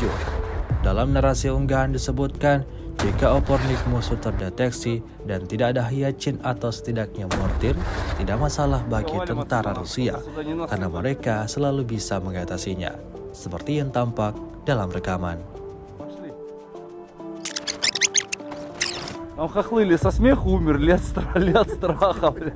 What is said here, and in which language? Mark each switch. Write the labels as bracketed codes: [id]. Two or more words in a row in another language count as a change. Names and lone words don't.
[id] Dalam narasi unggahan disebutkan, jika opornik musuh terdeteksi dan tidak ada Hyacin atau setidaknya mortir, tidak masalah bagi tentara Rusia, karena mereka selalu bisa mengatasinya, seperti yang tampak dalam rekaman. [ru] Там хохлыли со смеху умерли от страха, блядь.